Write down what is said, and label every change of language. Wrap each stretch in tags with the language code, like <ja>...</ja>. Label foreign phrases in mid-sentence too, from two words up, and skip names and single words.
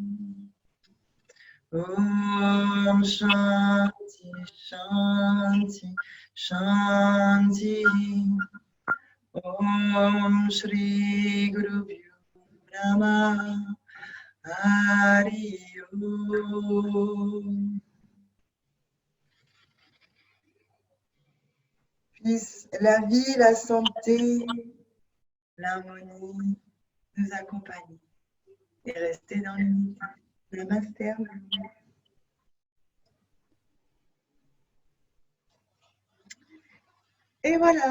<sa>ॐ शान्ति शान्ति शान्ति. ॐ श्री गुरु नमः. हरि ॐ.</sa> <fr>Puisse la vie, la santé, l'harmonie nous accompagner et rester dans l'unité. Namaste. Et voilà.</fr>